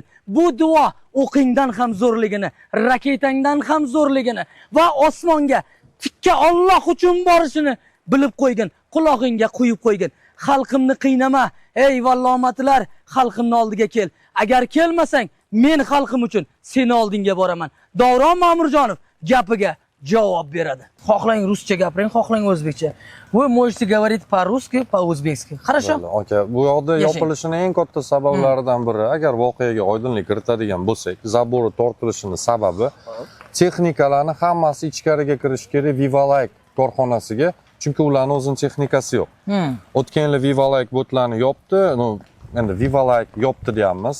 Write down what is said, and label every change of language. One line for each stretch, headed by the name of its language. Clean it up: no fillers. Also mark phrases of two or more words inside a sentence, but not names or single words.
Uzbek: Bu duo o'qingdan ham zo'rligini, raketangdan ham zo'rligini va osmonga tikka Alloh uchun borishini bilib qo'ygin, quloqingga quyib qo'ygin. Xalqimni qiynama, ey vallomatlar, xalqimni oldiga kel. Agar kelmasang, men xalqim uchun seni oldinga boraman. Davron Ma'murjonov gapiga javob beradi. Xohlang ruscha gapiring, xohlang o'zbekcha.
Russian: Вы можете говорить по-русски, по-o'zbekski. Хорошо?
Uzbek: Aka, bu yoqda yopilishining eng katta sabablaridan biri, agar voqeaga oydinlik kiritadigan bo'lsak, zabori tortilishining sababi texnikalarni hammasi ichkariga kirish kerak Vivalayk korxonasiga, chunki ularning o'zining texnikasi yo'q. O'tgan yil Vivalayk botlarni yopdi, endi Vivalayk yopdi deyapmiz.